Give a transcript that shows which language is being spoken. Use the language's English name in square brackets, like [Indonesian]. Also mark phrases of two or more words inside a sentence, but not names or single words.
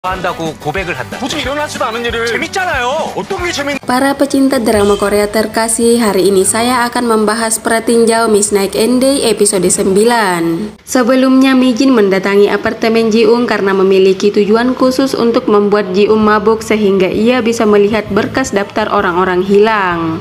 [Korean] 한다고 고백을 한다. 도저히 일어나지도 않은 일을 재밌잖아요. 어떤 게 재밌? [Indonesian] Para pecinta drama Korea terkasih, hari ini saya akan membahas Pratinjau Midnight and Day episode 9. Sebelumnya, Mijin mendatangi apartemen Ji-Eun karena memiliki tujuan khusus untuk membuat Ji-Eun mabuk sehingga ia bisa melihat berkas daftar orang-orang hilang.